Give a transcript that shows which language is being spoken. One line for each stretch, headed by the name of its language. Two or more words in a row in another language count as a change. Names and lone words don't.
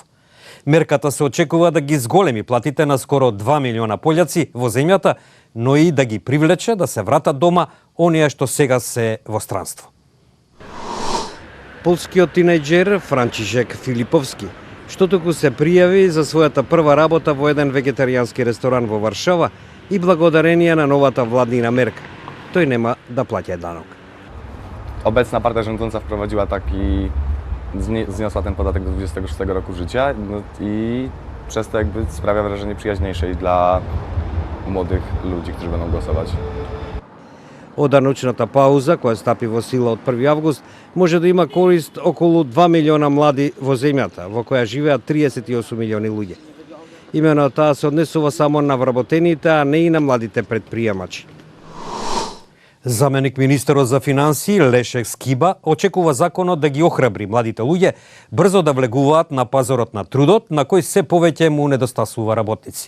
Macedonian: Мерката се очекува да ги зголеми платите на скоро 2 милиона пољаци во земјата, но и да ги привлече да се вратат дома оние што сега се во странство. Полскиот тинејџер Франчишек Филиповски, што току се пријави за својата прва работа во еден вегетаријански ресторан во Варшава и благодарение на новата владнина мерка. Тој нема да плаќа данок.
Polish: Obecna partia rządząca wprowadziła taki, zniosła ten podatek do 26 roku życia i przez to jakby sprawia wrażenie przyjaźniejszej dla młodych ludzi, którzy będą głosować.
Macedonian: Од даночната пауза, која стапи во сила од 1 август, може да има корист околу 2 милиона млади во земјата, во која живеат 38 милиони луѓе. Имено таа се однесува само на вработените, а не и на младите предприемачи. Заменик министерот за финансии Лешек Скиба очекува законот да ги охрабри младите луѓе брзо да влегуваат на пазарот на трудот, на кој се повеќе му недостасува работници.